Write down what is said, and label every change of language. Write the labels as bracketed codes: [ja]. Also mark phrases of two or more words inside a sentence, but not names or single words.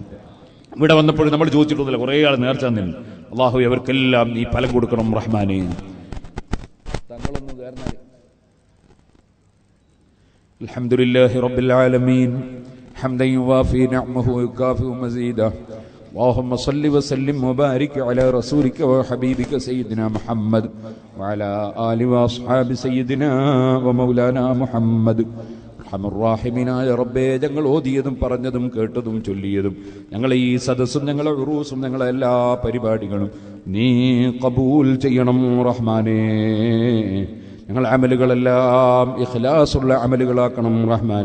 [ml] ഇവിടെ വന്നപ്പോൾ നമ്മൾ ചോദിച്ചിട്ടുണ്ടല്ലോ, കുറേ ആൾ നേർച്ച തന്നിട്ടുണ്ട്. അല്ലാഹു അവർക്കെല്ലാം നീ ഫലം കൊടുക്കണം റഹ്മാനേ. തങ്ങളൊന്നും കയറുന്ന [ar] الحمد لله رب العالمين حمدا يوافي نعمه ويكافئ مزيده اللهم صل وسلم وبارك على رسولك وحبيبك سيدنا محمد وعلى آله وأصحاب سيدنا ومولانا محمد. [ml] റഹ്മാനായ റബ്ബേ, ഞങ്ങൾ ഓതിയതും പറഞ്ഞതും കേട്ടതും ചൊല്ലിയതും ഞങ്ങളെ ഈ സദസ്സും ഞങ്ങളെ ഉറൂസും ഞങ്ങളെ എല്ലാ പരിപാടികളും നീ ഖബൂൽ ചെയ്യണം റഹ്മാനേ. ഞങ്ങളെ അമലുകളെല്ലാം ഇഖ്ലാസുള്ള അമലുകളാക്കണം റഹ്മാനെ.